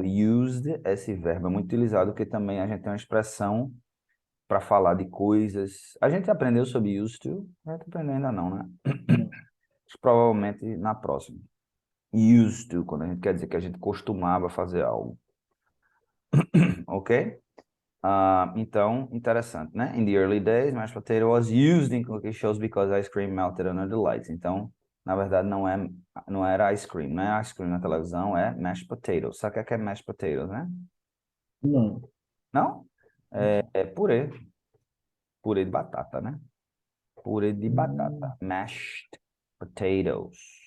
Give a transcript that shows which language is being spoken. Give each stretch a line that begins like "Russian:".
Portuguese: Used, esse verbo é muito utilizado porque também a gente tem uma expressão para falar de coisas. A gente aprendeu sobre used to, a gente aprendeu ainda não, né? Não. Provavelmente na próxima. Used to, quando a gente quer dizer que a gente costumava fazer algo. Ok? Então, interessante, né?
English: In the early days, mashed potato was used in cooking shows because ice cream melted under the lights.
Portuguese: Então, na verdade, não era ice cream, não é ice cream na televisão, é mashed potatoes. Sabe o que é mashed potatoes, né? Não. Não? É purê. Purê de batata, né? Purê de batata.
English: Mashed potatoes.